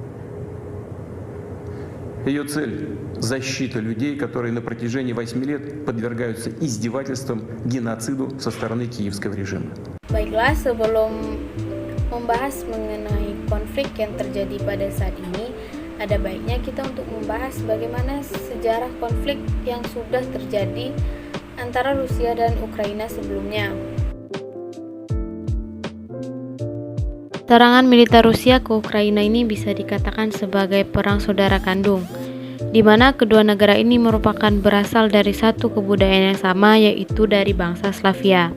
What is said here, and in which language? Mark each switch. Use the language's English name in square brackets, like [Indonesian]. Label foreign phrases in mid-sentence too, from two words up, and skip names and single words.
[Russian] Ее цель – защита людей, которые на протяжении 8 лет подвергаются издевательствам, геноциду со стороны киевского режима. [Indonesian] Baiklah, sebelum membahas mengenai konflik yang terjadi pada saat ini, ada baiknya kita untuk membahas bagaimana sejarah konflik yang sudah terjadi antara Rusia dan Ukraina sebelumnya. Serangan militer Rusia ke Ukraina ini bisa dikatakan sebagai perang saudara kandung, di mana kedua negara ini merupakan berasal dari satu kebudayaan yang sama, yaitu dari bangsa Slavia.